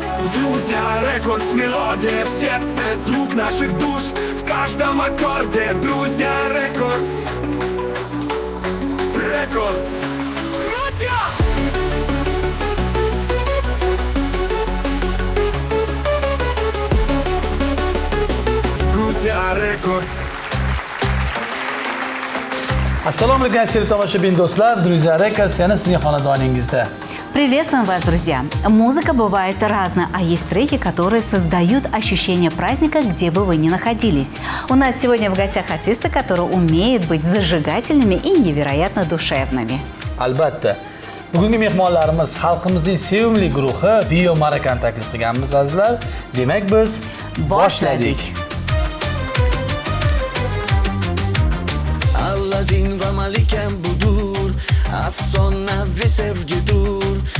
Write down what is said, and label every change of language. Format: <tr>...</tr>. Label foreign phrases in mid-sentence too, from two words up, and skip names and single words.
<ru>Друзья Рекордс, мелодия в сердце, звук наших душ в каждом аккорде. Друзья Рекордс. Рекордс. Друзья! Друзья Рекордс.</ru> <uz>Assalomu alaykum aziz tomoshabin do'stlar, Друзья Рекордс yana sizning xonadoningizda.</uz> <ru>Приветствуем вас, друзья! Музыка бывает разная, а есть треки, которые создают ощущение праздника, где бы вы ни находились. У нас сегодня в гостях артисты, которые умеют быть зажигательными и невероятно душевными.</ru> <uz>Albatta. Bugungi mehmonlarimiz xalqimizning sevimli guruhi Vio Marakani taklif qilganmiz azizlar. Demak biz boshladik. Aladdin va Malikam budur, afsonaviy sevgidur.</uz>